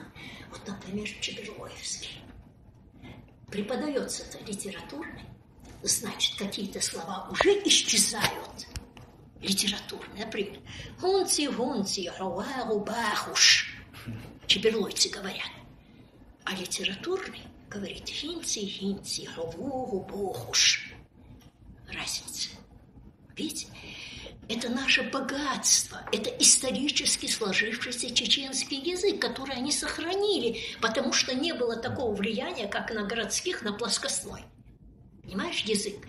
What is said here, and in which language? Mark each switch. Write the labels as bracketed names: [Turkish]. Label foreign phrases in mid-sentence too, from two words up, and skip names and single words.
[Russian] Вот, например, Чеберлоевский. Преподается-то литературный, значит, какие-то слова уже исчезают. Литературный, например, [Chechen] «Гунци, руару, бахуш». [Russian] Чеберлойцы говорят. А литературный говорит [Chechen] «хинци, рувуру, бохуш». [Russian] Разница. Видите? Это наше богатство, это исторически сложившийся чеченский язык, который они сохранили, потому что не было такого влияния, как на городских, на плоскостной. Понимаешь, язык?